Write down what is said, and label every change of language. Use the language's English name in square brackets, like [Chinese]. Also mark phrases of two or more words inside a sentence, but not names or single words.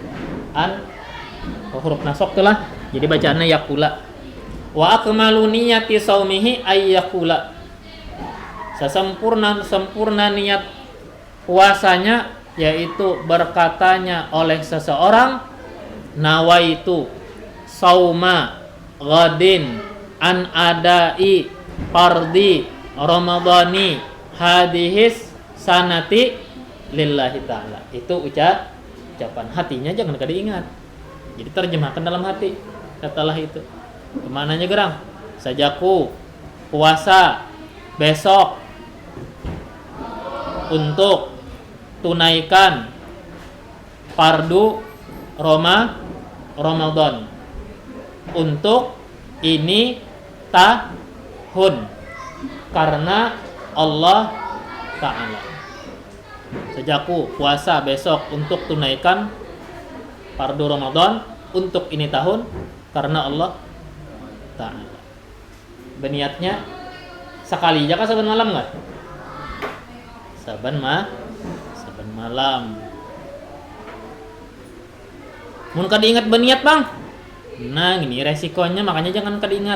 [Banjar] Huruf nasab itulah. Jadi bacaannya yakula. [Arabic] وأكمل نية صومه أن يقول. [Banjar] Sempurna niat puasanya yaitu berkatanya oleh seseorang [Arabic] نويت صوم غد عن أداء فرض رمضان هذه السنة لله تعالى. [Banjar] Itu ucapan hatinya, jangan kada ingat. Jadi terjemahkan dalam hati. Setelah itu kemananya gerang? Sajaku puasa besok untuk tunaikan fardu Ramadan untuk ini tahun karena Allah Ta'ala. Sajaku puasa besok untuk tunaikan fardu Ramadan untuk ini tahun karena Allah Ta'ala. Berniatnya sekali aja kah saban malam enggak? Saban malam. Mun kada ingat berniat bang, nah ini resikonya, makanya jangan kada ingat.